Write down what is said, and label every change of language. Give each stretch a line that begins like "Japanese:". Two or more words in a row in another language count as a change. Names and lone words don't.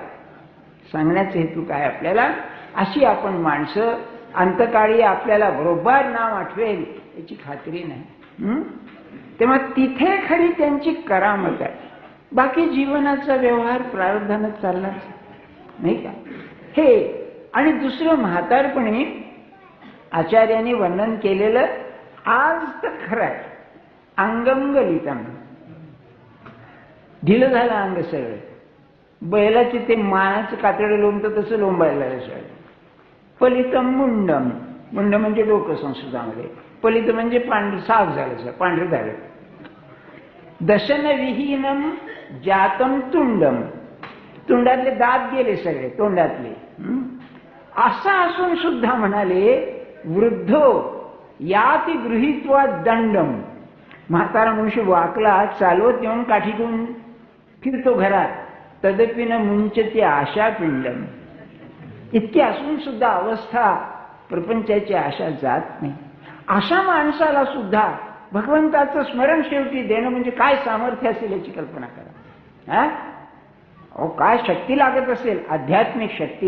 Marathi: सांगण्याचा हेतू काय आपल्याला? अशी आपण माणसं अंतकाळी आपल्याला बरोबर नाम आठवेल याची खात्री नाही. तेव्हा तिथे खरी त्यांची करामत आहे. बाकी जीवनाचा व्यवहार प्रारब्धानच चाललाच, नाही का? हे आणि दुसरं म्हातारपणी आचार्यांनी वर्णन केलेलं आज तर खरं आहे,
Sanskrit: अंगम गलितम,
Marathi: ढिलं झालं अंग सगळं. बैलाचे ते मानाचं कातडं लोंबतं तसं लोंबायला लागलं सगळं.
Sanskrit: फलितम मुंडम,
Marathi: मुंड म्हणजे डोकं संस्कृतामध्ये, फलित म्हणजे पांढरं साफ झालं, पांढरं झालं.
Sanskrit: दशन विहीनम जातम तुंडम,
Marathi: तोंडातले दात गेले सगळे तोंडातले. असं असून सुद्धा म्हणाले
Sanskrit: वृद्धो याति गृहीत्वा दंडम,
Marathi: म्हातारा मनुष्य वाकला चालवत येऊन काठी घेऊन फिरतो घरात,
Sanskrit: तदपि न मुंचते आशा पिंडम.
Marathi: इतकी असून सुद्धा अवस्था प्रपंचाची आशा जात नाही. अशा माणसाला सुद्धा भगवंताचं स्मरण शेवटी देणं म्हणजे काय सामर्थ्य असेल याची कल्पना करा. काय शक्ती लागत असेल, आध्यात्मिक शक्ती.